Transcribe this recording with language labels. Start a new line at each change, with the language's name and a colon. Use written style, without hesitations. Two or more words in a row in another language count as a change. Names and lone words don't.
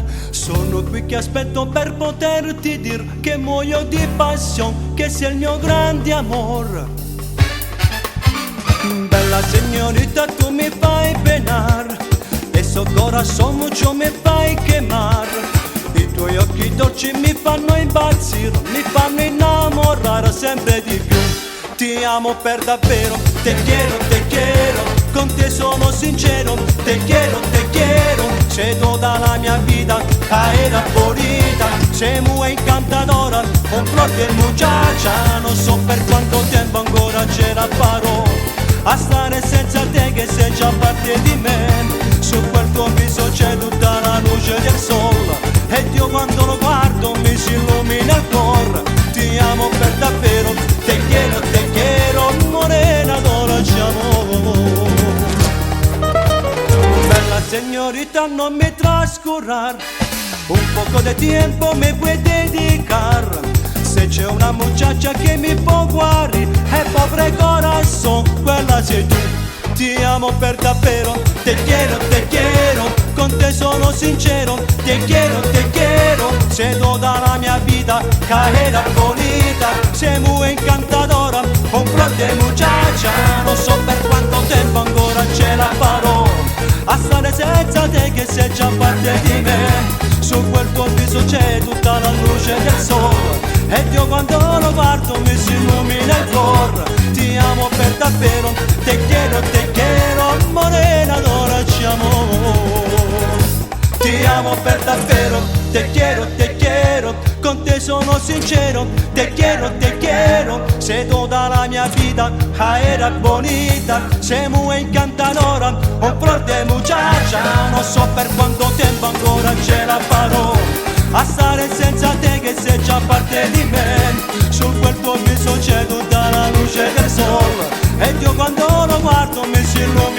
Italian: Sono qui che aspetto per poterti dire che muoio di passione, che sei il mio grande amore. Bella signorita, tu mi fai penare, e so
Spanish: corazón mucho
Italian: mi fai quemare. I tuoi occhi dolci mi fanno impazzire, mi fanno innamorare sempre di più. Ti amo per davvero,
Spanish: te quiero,
Italian: con te sono sincero,
Spanish: te quiero,
Italian: sei toda la mia vida, era
Spanish: bonita, sei muy encantadora, un flor de muchacha,
Italian: non so per quanto tempo ancora ce la farò, a stare senza te che sei già parte di me, su quel tuo viso c'è tutta la luce del sole, ed io quando lo guardo mi si illumina il cuore, ti amo per davvero,
Spanish: te quiero, morena dolce amor. Bella señorita, no me trascurrar, un poco de tiempo me puoi dedicar.
Italian: Se c'è una muchacha che mi può guarire, è
Spanish: pobre corazón,
Italian: quella sei tu. Ti amo per davvero,
Spanish: te quiero,
Italian: con te sono sincero,
Spanish: te quiero,
Italian: sei toda la mia vida, era
Spanish: bonita, sei muy encantadora, un flor de muchacha,
Italian: non so per quanto tempo ancora ce la farò, a stare senza te che sei già parte di me, su quel tuo viso c'è tutta la luce del sole, ed io quando lo guardo mi si illumina il cuore, ti amo per davvero,
Spanish: te quiero, morena dolce amor.
Italian: Ti amo per davvero,
Spanish: te quiero,
Italian: con te sono sincero,
Spanish: te quiero, sei toda
Italian: la mia
Spanish: vida, era bonita, sei muy encantadora, un flor de muchacha,
Italian: non so per quanto tempo ancora ce la farò, a stare senza te che sei già parte di me, su quel tuo viso c'è tutta la luce del sole, ed io quando lo guardo mi si illumina